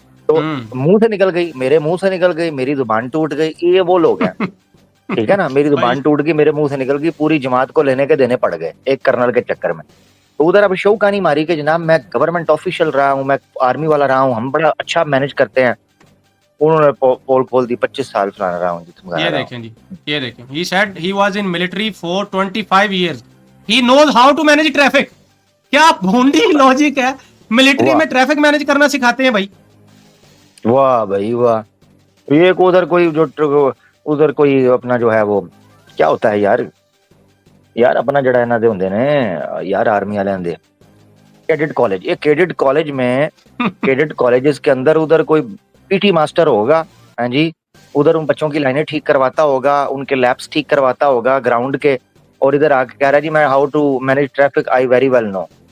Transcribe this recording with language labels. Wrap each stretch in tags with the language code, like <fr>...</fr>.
<hi>तो मुंह से निकल गई, मेरे मुंह से निकल गई, मेरी जुबान टूट गई, ये वो लोग हैं। ठीक है ना, मेरी भाई जुबान टूट गई, मेरे मुंह से निकल गई, पूरी जमात को लेने के देने पड़ गए एक कर्नल के चक्कर में। तो उधर अब शो कहानी मारी कि जनाब मैं गवर्नमेंट ऑफिशियल रहा हूँ, मैं आर्मी वाला रहा हूँ, हम बड़ा अच्छा मैनेज करते हैं। उन्होंने पोल खोल दी, 25 साल फलाना रहा हूँ जी, ये देखें जी, ये देखें,</hi> <en>he said he was in military for 25 years, he knows how to manage traffic।</en> <hi>क्या भोंडी लॉजिक है, मिलिट्री में ट्रैफिक मैनेज करना सिखाते हैं भाई। वाह भाई वाह। ये उधर कोई जो उधर कोई अपना जो है वो क्या होता है यार,</hi> <pa>यार अपना जड़ा इन्हां दे हुंदे ने</pa> <hi>यार आर्मी वाले दे कैडेट कॉलेज, ये कैडेट कॉलेज में कैडेट कॉलेजेस के अंदर उधर कोई पीटी मास्टर होगा, हाँ जी, उधर उन बच्चों की लाइनें ठीक करवाता होगा, उनके लैब्स ठीक करवाता होगा ग्राउंड के, और इधर आके कह रहा है जी मैं</hi> <en>How to manage traffic I very well know.</en>